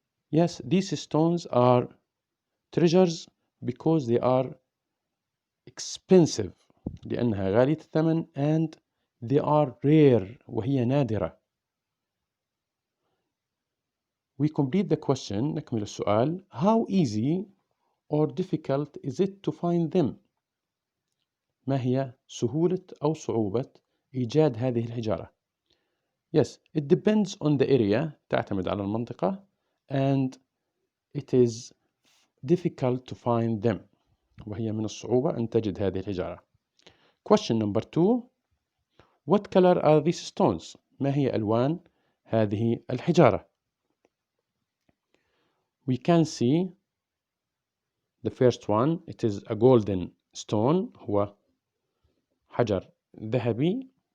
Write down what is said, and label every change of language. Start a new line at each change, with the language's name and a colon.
English: Yes, these stones are treasures because they are expensive,
Arabic: لأنها غالية الثمن,
English: and they are rare,
Arabic: وهي نادرة.
English: We complete the question,
Arabic: نكمل السؤال.
English: How easy or difficult is it to find them?
Arabic: ما هي سهولة أو صعوبة إيجاد هذه الحجارة؟
English: Yes, it depends on the area,
Arabic: تعتمد على المنطقة,
English: and it is difficult to find them,
Arabic: وهي من الصعوبة أن تجد هذه الحجارة.
English: Question number 2, what color are these stones?
Arabic: ما هي ألوان هذه الحجارة؟
English: We can see the first one, it is a golden stone,
Arabic: هو حجر ذهبي.